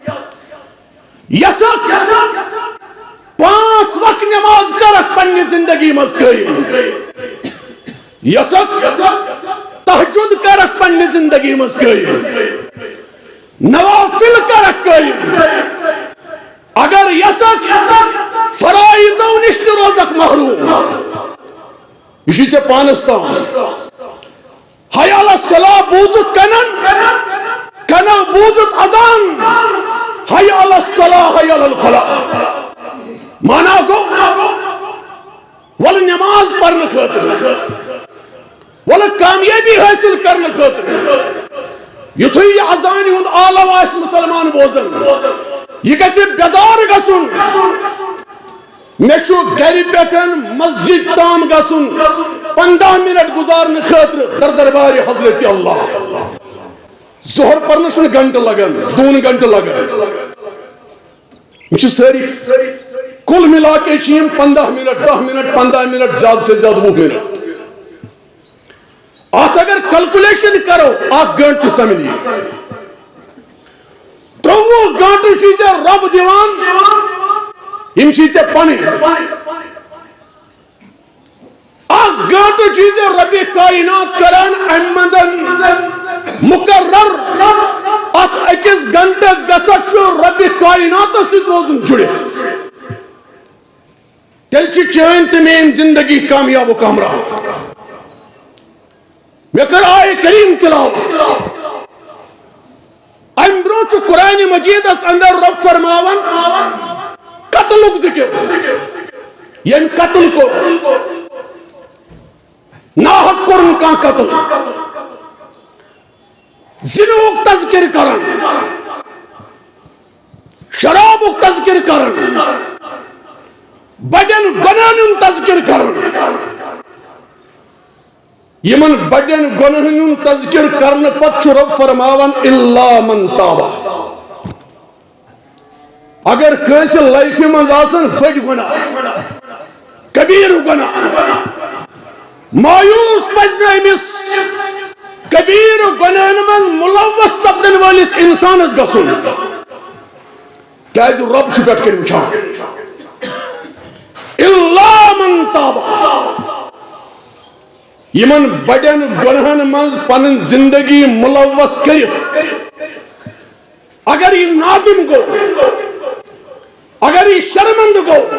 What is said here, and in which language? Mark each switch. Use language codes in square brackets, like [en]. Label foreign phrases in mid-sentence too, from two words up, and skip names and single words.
[ks] یژھکھ 5 وقت نماز کرکھ پننہِ زندگی منٛز قٲیِم یژھکھ تہجد کرکھ پننہِ زندگی منٛز قٲیِم نوافل کرکھ قٲیِم اگر یژھکھ فرائضو نِش تہِ روزکھ محروم یہِ چھُے ژےٚ پانس تام [ar] حی علی الصلاۃ [ks] بوٗزُتھ کنو بوٗزُتھ اذان [ar] حی علی الصلاۃ حی علی الفلاح [ks] مانا گوٚو وَلہٕ نٮ۪ماز پرنہٕ خٲطرٕ وَلہٕ کامیٲبی حٲصِل کرنہٕ خٲطرٕ یُتھُے یہِ اذانہِ ہُنٛد عالم آسہِ مُسلمان بوزان یہِ گژھِ بیدار گژھُن مےٚ چھُ گرِ پٮ۪ٹھ مسجد تام گژھُن 15 منٹ گزارنہٕ خٲطرٕ در دربارِ حضرت اللہ ظہر پرنس چھُنہٕ گھنٹہٕ لگان 2 گھنٹہٕ لگان یِم چھِ سٲری [ur] کُل مِلا کے [ks] چھِ یِم 15 منٹ 10 منٹ 15 منٹ [ur] زیادٕ سے زیادٕ [ks] 20 منٹ اتھ اگر کلکولیشن کرو 1 گھنٹہٕ سمنی 23 گھنٹہٕ چھُے ژےٚ رۄب دِوان یِم چھِی ژےٚ پنٕنۍ 1 گھنٹہٕ چھُے ژےٚ رۄبہِ کائنات کران امہِ منٛز مقرر اتھ 1 گھنٹس گژھکھ ژٕ رۄبہِ کائناتس سۭتۍ روزُن جُڑِتھ تیٚلہِ چھِ چٲنۍ تہٕ میٲنۍ زندگی کامیاب و کامران میں کر آئے کریم تلاوت ام برونچ قرآن مجید اس اندر رب فرماون قتلک ذکر یعنی قتل کو ناحق کرن کا قتل زنوک تذکر کرن شرابک تذکر کرن بڑن گناہن تذکر کرن یمن بڑن گناہن تذکر کرن پت چھ رب فرماون [ar] الا من تابا [ks] اگر کیسے لائفی منز آسن بڑ گناہ کبیر گناہ مایوس پزنہ امس کبیر گناہن من ملوث سپدن والس انسانس گسن کیاز رب چھ پیٹ کر وچھان [ar] الا من تابا [ks] یمن بڑن گناہن منز پنن زندگی ملوث کرت اگر یہ نادم گو اگر یہ شرمند گو